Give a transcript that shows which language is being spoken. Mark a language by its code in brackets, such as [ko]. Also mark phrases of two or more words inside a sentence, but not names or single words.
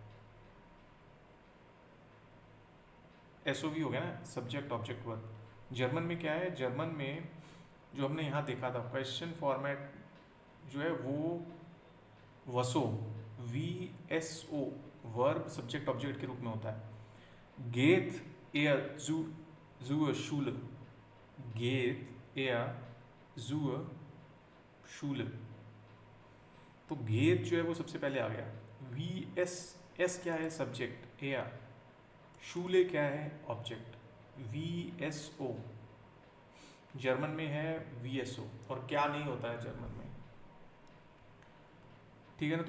[hi] एसओवी हो गया ना, [en] subject object verb. [hi] जर्मन में क्या है, जर्मन में जो हमने यहाँ देखा था [en] question format [hi] जो है वो वसो, VSO, [en] verb subject object [hi] के रूप में होता है। [de] geht er zur Schule, geht er zur Schule। [hi] तो गेट जो है वो सबसे पहले आ गया। VS क्या है, सब्जेक्ट, [de] er, Schule [hi] क्या है, ऑब्जेक्ट, VSO। जर्मन में है VSO, और क्या नहीं होता है जर्मन में, ठीक है ना।